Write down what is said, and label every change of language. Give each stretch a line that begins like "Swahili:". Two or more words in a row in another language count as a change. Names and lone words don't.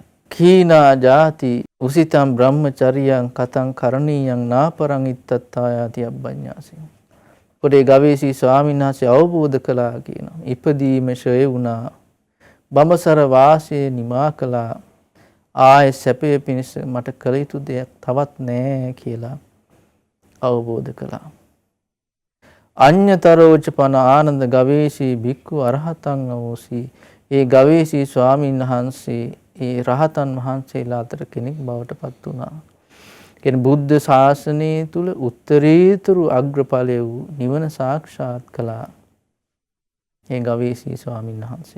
Pali: කීනා ජාති උසිතම් බ්‍රහ්මචරියං කතං කරණීයං නාපරං ඉත්තත්තායාති අබ්බඤ්ඤාසී.
Sinhala: පොඩේ ගවේෂී ස්වාමීන් වහන්සේ අවබෝධ කළා කියනවා. ඉපදීම ෂය වුණා. බඹසර වාසය නිමා කළා. ආයේ සැපේ පිණිස මට කළ යුතු දෙයක් තවත් නැහැ කියලා අවබෝධ කළා.
Pali: අඤ්‍යතරෝච පන ආනන්ද ගවේෂී භික්ඛු අරහතං අවෝසි.
Sinhala: ඒ ගවේෂී ස්වාමීන් වහන්සේ ඒ රහතන් වහන්සේලා අතර කෙනෙක් බවට පත් වුණා. කියන්නේ බුද්ධ ශාසනය තුල උත්තරීතර අග්‍රඵලය වූ නිවන සාක්ෂාත් කළා. ඒ ගවේෂී ස්වාමීන් වහන්සේ.